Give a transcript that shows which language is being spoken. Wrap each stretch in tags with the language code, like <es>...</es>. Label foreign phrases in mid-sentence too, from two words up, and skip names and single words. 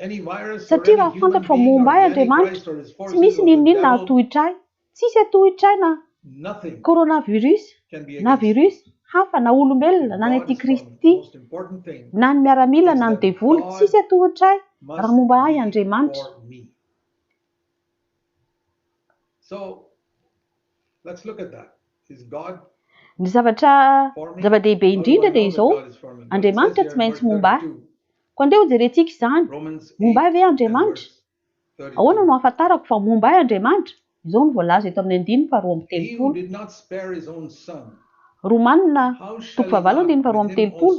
<mg>Satria raha fantatro fa momba ahy Andriamanitra, tsy misy n'inona hatohitra ahy. Tsisy hatohitra ahy na coronavirus, na virus hafa, na olombelona, na ny antikristy, na ny miaramila, na ny devoly. Tsisy hatohitra ahy raha momba ahy Andriamanitra.</mg> <en>So let's look at that. Is God</en> <mg>Ny zava-dehibe indrindra dia izao, Andriamanitra tsy maintsy momba ahy. Koa andeha ho jerentsika izany, momba ahy ve Andriamanitra? Ahoana no ahafantarako fa momba ahy Andriamanitra? Izao ny voalaza eto amin'ny andiny faharoa amin'ny telopolo. Romanina toko fahavalo andiny faharoa amin'ny telopolo.</mg>